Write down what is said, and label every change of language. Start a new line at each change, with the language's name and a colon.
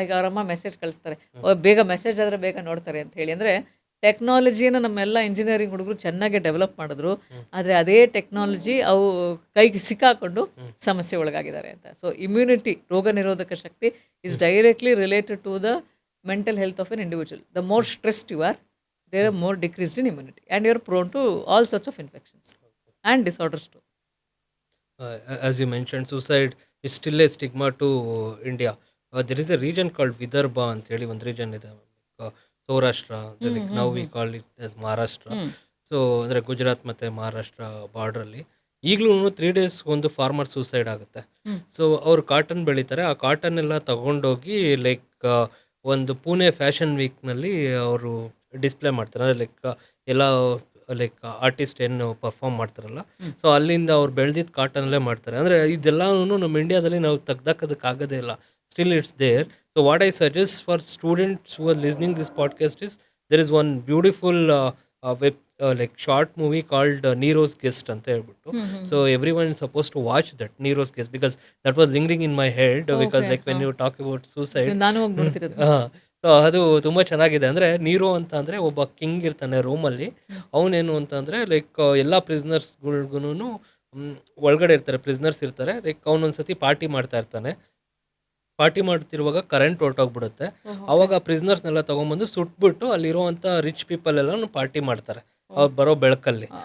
Kannada: ಈಗ ಅವರಮ್ಮ ಮೆಸೇಜ್ ಕಳಿಸ್ತಾರೆ, ಬೇಗ ಮೆಸೇಜ್ ಆದರೆ ಬೇಗ ನೋಡ್ತಾರೆ ಅಂತ ಹೇಳಿ. ಅಂದರೆ ಟೆಕ್ನಾಲಜಿಯನ್ನು ನಮ್ಮೆಲ್ಲ ಇಂಜಿನಿಯರಿಂಗ್ ಹುಡುಗರು ಚೆನ್ನಾಗಿ ಡೆವಲಪ್ ಮಾಡಿದ್ರು, ಆದರೆ ಅದೇ ಟೆಕ್ನಾಲಜಿ ಅವು ಕೈಗೆ ಸಿಕ್ಕಾಕೊಂಡು ಸಮಸ್ಯೆ ಒಳಗಾಗಿದ್ದಾರೆ ಅಂತ.
English: so immunity,
Kannada: ರೋಗ ನಿರೋಧಕ ಶಕ್ತಿ
English: Is directly related to the mental health of an individual. The more stressed you are, there are more decreased in immunity, and you are prone to all sorts of infections and disorders too. As you mentioned, suicide is still a stigma to India. There is a region called Vidarbha
Kannada: ಅಂತ ಹೇಳಿ ಒಂದು region ಇದೆ,
English: Saurashtra, like now we call it as Maharashtra.
Kannada: So ಅಂದರೆ ಗುಜರಾತ್ ಮತ್ತು ಮಹಾರಾಷ್ಟ್ರ ಬಾರ್ಡ್ರಲ್ಲಿ ಈಗಲೂ 3 days ಒಂದು farmer suicide ಆಗುತ್ತೆ. So ಅವರು ಕಾಟನ್ ಬೆಳೀತಾರೆ, ಆ ಕಾಟನ್ ಎಲ್ಲ ತಗೊಂಡೋಗಿ ಲೈಕ್ ಒಂದು ಪುಣೆ ಫ್ಯಾಷನ್ ವೀಕ್ನಲ್ಲಿ ಅವರು ಡಿಸ್ಪ್ಲೇ ಮಾಡ್ತಾರೆ. ಲೈಕ್ ಎಲ್ಲ ಲೈಕ್ ಆರ್ಟಿಸ್ಟ್ ಏನು ಪರ್ಫಾರ್ಮ್ ಮಾಡ್ತಾರಲ್ಲ, ಸೊ ಅಲ್ಲಿಂದ ಅವ್ರು ಬೆಳೆದಿದ್ದು ಕಾಟನಲ್ಲೇ ಮಾಡ್ತಾರೆ. ಅಂದರೆ ಇದೆಲ್ಲನೂ ನಮ್ಮ ಇಂಡಿಯಾದಲ್ಲಿ ನಾವು ತೆಗ್ದಾಕೋದಕ್ಕಾಗೋದೇ ಇಲ್ಲ.
English: Still it's there. So what I suggest for students who are listening this podcast is, there is one beautiful web like short movie called Nero's Guest
Kannada: ಅಂತ ಹೇಳ್ಬಿಟ್ಟು.
English: So everyone is supposed to watch that, Nero's Guest, because that was lingering in my head, because like when you talk about suicide,
Kannada: ನಾನು ಹೋಗಿ ನೋಡ್ತಿರೋದು. So ಅದು ತುಂಬ ಚೆನ್ನಾಗಿದೆ. ಅಂದರೆ ನೀರೋ ಅಂತ ಅಂದರೆ ಒಬ್ಬ ಕಿಂಗ್ ಇರ್ತಾನೆ ರೋಮಲ್ಲಿ. ಅವನೇನು ಅಂತಂದರೆ ಲೈಕ್ ಎಲ್ಲ ಪ್ರಿಸ್ನರ್ಸ್ಗಳ್ಗೂನು ಒಳಗಡೆ ಇರ್ತಾರೆ, ಪ್ರಿಸ್ನರ್ಸ್ ಇರ್ತಾರೆ. ಲೈಕ್ ಅವನೊಂದ್ಸತಿ ಪಾರ್ಟಿ ಮಾಡ್ತಾ ಇರ್ತಾನೆ. Party ಮಾಡ್ತಿರುವಾಗ current ಹೊರಟೋಗ್ಬಿಡುತ್ತೆ. ಅವಾಗ ಪ್ರಿಸ್ನರ್ಸ್ನೆಲ್ಲ ತೊಗೊಂಬಂದು ಸುಟ್ಬಿಟ್ಟು ಅಲ್ಲಿರುವಂಥ ರಿಚ್ ಪೀಪಲ್ ಎಲ್ಲನೂ ಪಾರ್ಟಿ ಮಾಡ್ತಾರೆ ಅವ್ರು ಬರೋ ಬೆಳಕಲ್ಲಿ.